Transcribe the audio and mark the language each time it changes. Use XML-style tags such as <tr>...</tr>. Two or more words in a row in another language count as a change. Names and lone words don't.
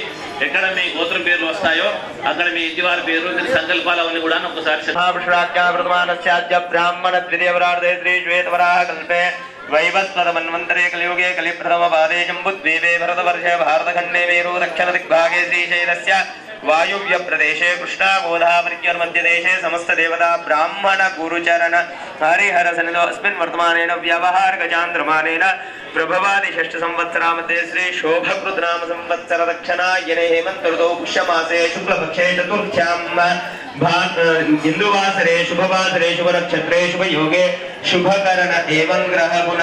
<te>ఎక్కడ మీ గోత్రం పేర్లు వస్తాయో అక్కడ మీ ఇంటి వారి పేరు, మీ సంకల్పాలు అవన్నీ కూడా ఒకసారి</te> <sa>బ్రాహ్మణ ద్వితీయవరార్థే శ్రీ శ్వేతవరాహ కల్పే వైవస్వత మన్వంతరే కలియుగే కలిప్రథమ పాదే శంభుద్వీపే భరతవర్షే భారతఖండే మేరు దక్షిణ దిగ్భాగే శ్రీశైలస్య वायुव्य प्रदेशे कृष्णा गोदावरी मध्य देशे समस्त देवता ब्राह्मण गुरुचरण हरिहर सन्निधौ अस्मिन् वर्तमानेन व्यवहार गजान्द्रमानेन प्रभवादि षष्ठ संवत्सरा मध्ये श्री शोभकृत नाम संवत्सर दक्षिणायने हेमंत ऋतौ पुष्यमासे शुक्लपक्षे चतुर्थ्यां हिंदुवासरे शुभवासरे शुभ नक्षत्रे शुभ योगे शुभकरण एवं ग्रह गुण</sa>